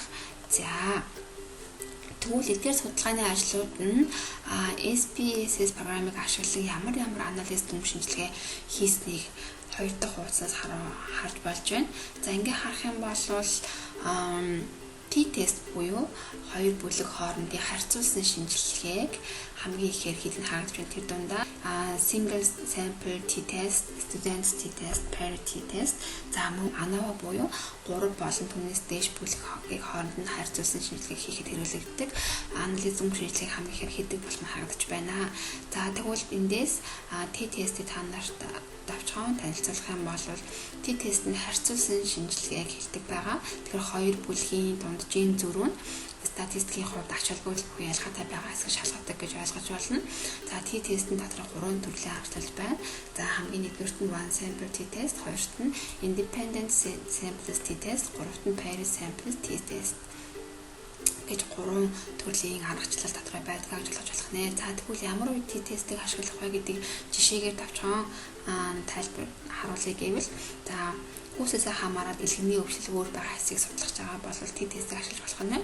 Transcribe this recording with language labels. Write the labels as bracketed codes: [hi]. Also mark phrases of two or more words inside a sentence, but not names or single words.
[mn] За тэгвэл эдгээр судалгааны ажлууд нь SPSS програмыг ашиглан ямар анализ дүн шинжилгээ хийснийг 2 дахь хуудасаас харж болж байна. За ингээ харах юм бол T-тест буюу хоёр бүлэг хоорондын харьцуулсан шинжилгээг хамгийн ихээр хийх нь харагдаж байна. Тэр дундаа [en] single sample T-test, students T-test, pair T-test, [mn] за мөн ANOVA буюу 3 болон түүнээс дээш бүлэг хооронд нь харьцуулсан шинжилгээг хийхэд хэрэглэгддэг анализ дүн шинжилгээг хамгийн ихээр хийдэг болох нь харагдаж байна. За тэгвэл эндээс T-тест-ийг та нарт давчхан танилцуулах юм бол T-тест нь харьцуулсан шинжилгээг хийдэг байгаа. Тэгэхээр хоёр бүлгийн дунд ген зөрүү нь статистикийн хувьд ач холбогдолгүй ялгаатай байгаа хэсэг шалгадаг гэж ойлгож болно. За T-тест-ийн дотор 3 төрлийн аргачлал байна. За хамгийн нэгдүгürt нь [en] one sample T-тест, [mn] хоёрт нь [en] independent samples T-тест, [mn] гуравт нь [en] paired samples T-тест [mn] гэж 3 төрлийн аргачлал дотроо байдгийг ойлгож болох нэ. За тэгвэл ямар үед T-тестийг ашиглах вэ гэдэг жишээгээр тавчхан тайлбар харуулъя гэвэл за хүүсээсээ хамаараад дэлгэний өвчлөл өөр байгаа хэсгийг судлах байгаа бол T-тестийг ашиглаж болох нь.